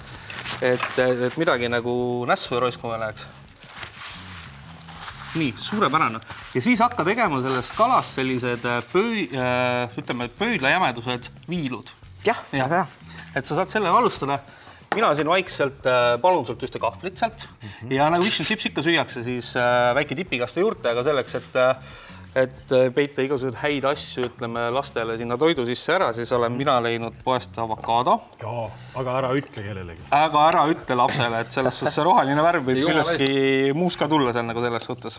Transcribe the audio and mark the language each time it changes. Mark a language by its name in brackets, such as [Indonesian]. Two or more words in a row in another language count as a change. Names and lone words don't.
[Estonian] Et midagi nagu nässu ja roiskuma läheks. Nii, suurepärane. Ja siis hakka tegema sellest kalast sellised pöödla jämedused viilud. Jah, väga hea. Et sa saad selle alustada. Mina siin vaikselt palun sult ühte kahvlit sealt ja nagu [English] fish and chips [Estonian] ikka süüakse, siis väike tipikaste juurte, aga selleks, et peita igasugused häid asju, ütleme lastele sinna toidu sisse ära, siis olen mina leidnud poest avokaado. Jaa, aga ära ütle kellelegi. Aga ära ütle lapsele, et selles suhtes see roheline värv võib külleski muus ka tulla seal nagu selles suhtes.